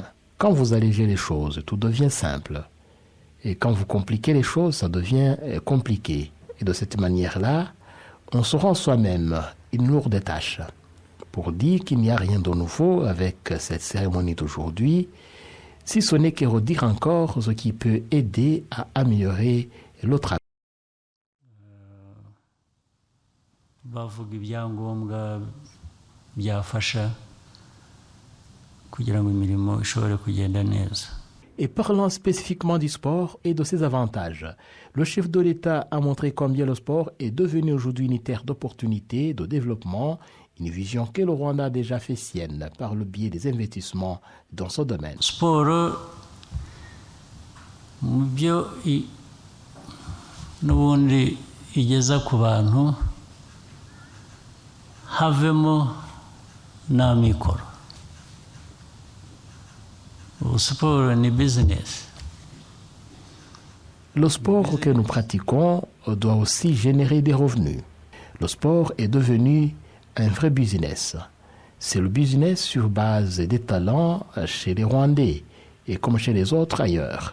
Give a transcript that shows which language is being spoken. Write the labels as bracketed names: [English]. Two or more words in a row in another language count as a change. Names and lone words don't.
[French] Quand vous allégez les choses, tout devient simple. Et quand vous compliquez les choses, ça devient compliqué. Et de cette manière-là, on se rend soi-même une lourde tâche. Pour dire qu'il n'y a rien de nouveau avec cette cérémonie d'aujourd'hui, si ce n'est que redire encore ce qui peut aider à améliorer le travail. [Kinyarwanda] Bavuga ibyangombwa byafasha kugira ngo imirimo ishobore kugenda neza. [French] Et parlant spécifiquement du sport et de ses avantages, le chef de l'État a montré combien le sport est devenu aujourd'hui une terre d'opportunités, de développement, une vision que le Rwanda a déjà fait sienne par le biais des investissements dans ce domaine. [Kinyarwanda] Sport mu byo n'ubundi igeza ku bantu havemo n'amikoro. Sport ni business. [French] Le sport que nous pratiquons doit aussi générer des revenus. Le sport est devenu un vrai business. C'est le business sur base des talents chez les Rwandais et comme chez les autres ailleurs.